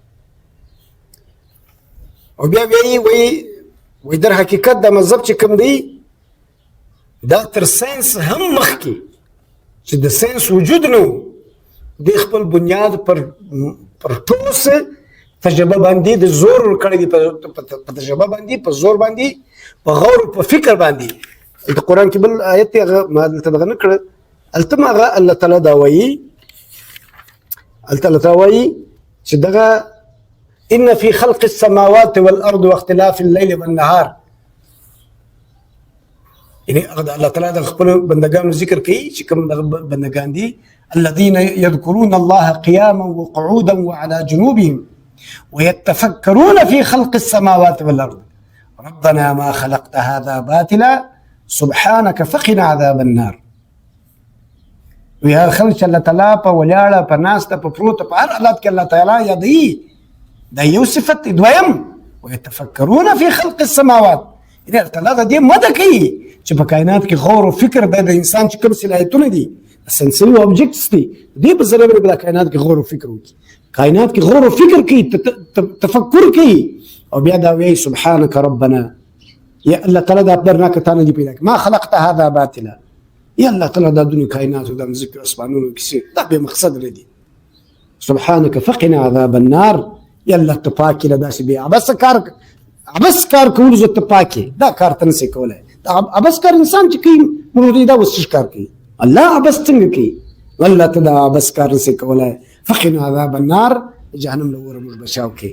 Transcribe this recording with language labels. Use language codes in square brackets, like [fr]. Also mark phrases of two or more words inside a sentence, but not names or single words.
[ps] او بیا وایي در حقیقت د مذهب چې کوم دی دا تر ساینس هم مخکې چې د ساینس وجود نه و، د خپل بنیاد پر ټوس تجربه باندې د زور ورکړی دی، په تجربه باندې، په زور باندې، په غور په فکر باندې. د قرآن کې بل آیت هغه ما دلته دغه نه کړه، هلته هم هغه الله تعالی دا وایي، هلته الله تعالی وایي چې دغه [ar] ان فی خلق السماوات والارض واختلاف الليل والنهار. [ps] یعنی هغه الله تعالی د خپل بندګانو ذکر کوي چې کوم دغه بندګان دي [ar] الذين يذكرون الله قياما وقعودا وعلى جنوبهم ويتفكرون في خلق السماوات والارض ربنا ما خلقت هذا باطلا سبحانك فقنا عذاب النار. [ps] ویا خلک چې الله تعالی په ولاړه په ناسته په پروته په هر حالت کې الله تعالی یادوي، دا یو صفت دی. دویم [ar] ويتفکرون فی خلق السماوات، [ps] یعنې الله تعالی د دې مده کوي چې په کائنات کې غور او فکر د انسان چې کوم صلاحیتونه دي [en] sensory objects [ps] دي دې په ذریعه باندې کائنات کې غور او فکر وکړي، کائنات کې غور او فکر کوي، تفکر کوي. او بیا دا وایي [ar] سبحانك ربنا، [ps] یا الله تعالی دا پدرناک تا نه دي پیدا کړي، [ar] ما خلقت هذا باطلا. [ps] یا الله تعالی دا دنیا کائنات او د مځکې اسمانونو کې دا به مقصد لري. [ar] سبحانك فقنا عذاب النار. [ps] یا الله ته پاکي له داسې بې عبس کار کول زه ته پاکي دا کار ته نسې کولی. دا عبس کار انسان چې کوي موږ دا اوس کار کوي، الله عبس څنګه کوي؟ الله ته دا عبس کار نسې کولی. [ar] فقنا عذاب النار، [ps] جهنم له اوره موږ بچاو کوي.